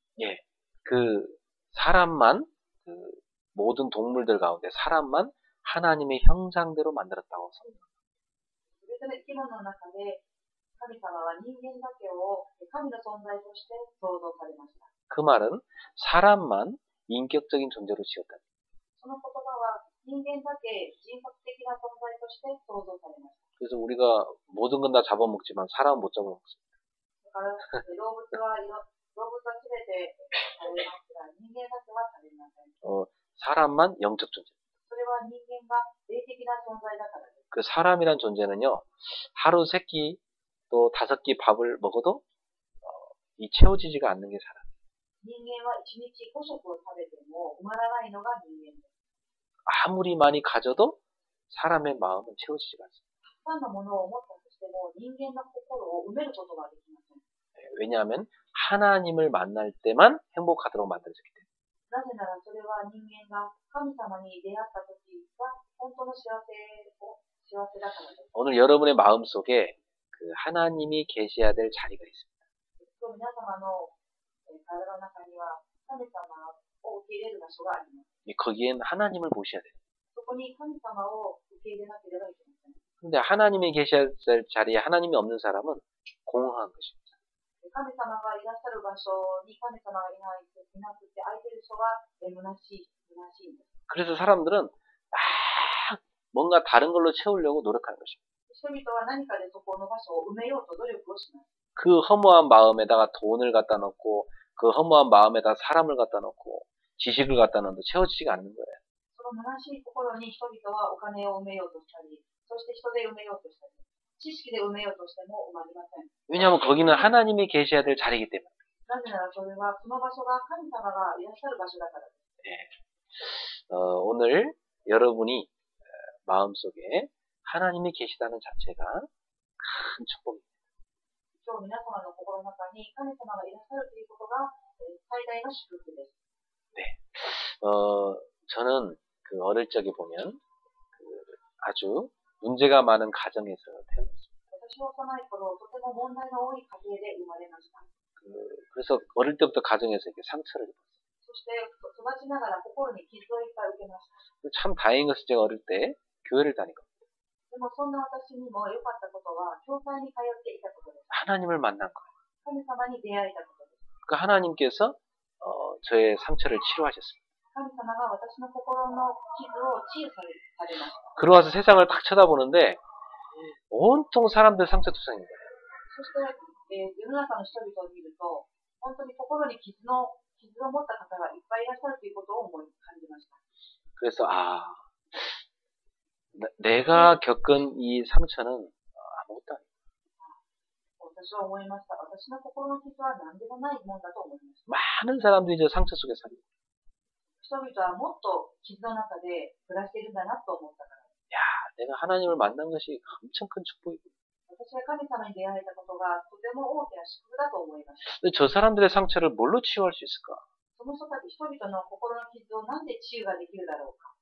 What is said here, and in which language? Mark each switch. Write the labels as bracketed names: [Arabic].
[Korean] 예, 그 사람만 모든 동물들 가운데 사람만 하나님의 형상대로 만들었다고 섭니다. [Japanese] すべての生き物の中で、神様は人間だけを神の存在として創造されました。 [Korean] 그 말은 사람만 인격적인 존재로 지었다. [Japanese] その言葉は人間だけ人格的な存在として創造されました。 [Korean] 그래서 우리가 모든 건 다 잡아먹지만 사람은 못 잡아먹습니다. [Japanese] だから動物はすべて食べますが、人間だけは食べません。 [Korean] 사람만 영적 존재. [Japanese] それは人間が霊的な存在だからです。 [Korean] 그 사람이란 존재는요, 하루 3끼 또 5끼 밥을 먹어도 이 채워지지가 않는 게 사람. [Japanese] 人間は1日5食を食べても埋まらないのが人間です。 [Korean] 아무리 많이 가져도 사람의 마음은 채워지지가 않습니다. [Japanese] さんのものを持ったとしても、人間の心を埋めることができません。 [Korean] 왜냐하면 하나님을 만날 때만 행복하도록 만들어졌기 때문에. [Japanese] なぜならそれは人間が神様に出会った時が本当の幸せだからです。 [Korean] 오늘 여러분의 마음속에 그 하나님이 계셔야 될 자리가 있습니다. [Japanese] 今日皆様の体の中には神様を受け入れる場所があります。 [Korean] 거기엔 하나님을 모셔야 돼요. [Japanese] そこに神様を受け入れなければいけません。 [Korean] 근데 하나님이 계셔야 될 자리에 하나님이 없는 사람은 공허한 것입니다. [Japanese] 神様がいらっしゃる場所に神様がいなくて空いている人が虚しいんです。 [Korean] 그래서 사람들은 막 뭔가 다른 걸로 채우려고 노력하는 것입니다. [Japanese] 人々は何かでそこの場所を埋めようと努力をします。 [Korean] 그 허무한 마음에다가 돈을 갖다 놓고 그 허무한 마음에다 사람을 갖다 놓고 지식을 갖다 놓어도 채워지지가 않는 거예요. [Japanese] その虚しい心に人々はお金を埋めようとしたり、そして人で埋めようとしたり、知識で埋めようとしても埋まりません。 [Korean] 왜냐하면 거기는 하나님이 계셔야 될 자리이기 때문에. [Japanese] なぜならそれはその場所が神様がいらっしゃる場所だからです。 [Korean] 오늘 여러분이 마음속에 하나님이 계시다는 자체가 큰 축복입니다. [Japanese] 今日皆様の心の中に神様がいらっしゃるということが最大の祝福です。 [Korean] 저는 그 어릴 적에 보면 그 아주 문제가 많은 가정에서 태어났습니다. [Japanese] 私は幼い頃、とても問題の多い家庭で生まれました。 [Korean] 그래서 어릴 때부터 가정에서 이렇게 상처를 입었어요. [Japanese] そして育ちながら心に傷をいっぱい受けました。 [Korean] 참 다행인 것은 제가 어릴 때 교회를 다니고 [Japanese] でもそんな私にも良かったことは、教会に通っていたことです。 [Korean] 하나님을 만난 거예요. [Japanese] 神様に出会えたことです。 [Korean] 그 하나님께서 저의 상처를 치료하셨습니다. [Japanese] 神様が私の心の傷を治癒されました。 [Korean] 그러고서 세상을 딱 쳐다보는데 온통 사람들 상처투성입니다. [Japanese] そして、世の中の人々を見ると、本当に心に傷を持った方がいっぱいいらっしゃるということを感じました。 [Korean] 그래서 내가 겪은 이 상처는 아무것도 아니야. [Japanese] 私は思いました。私の心の傷は何でもないもんだと思いました。 [Korean] 많은 사람들이 저 상처 속에 삽니다. [Japanese] 人々はもっと傷の中で暮らしているんだなと思ったから。 [Korean] 야, 내가 하나님을 만난 것이 엄청 큰 축복이고. [Japanese] 私は神様に出会えたことがとても大きな祝福だと思いました。 [Korean] 근데 저 사람들의 상처를 뭘로 치유할 수 있을까? [Japanese] その人たち、人々の心の傷をなんで治癒ができるだろうか。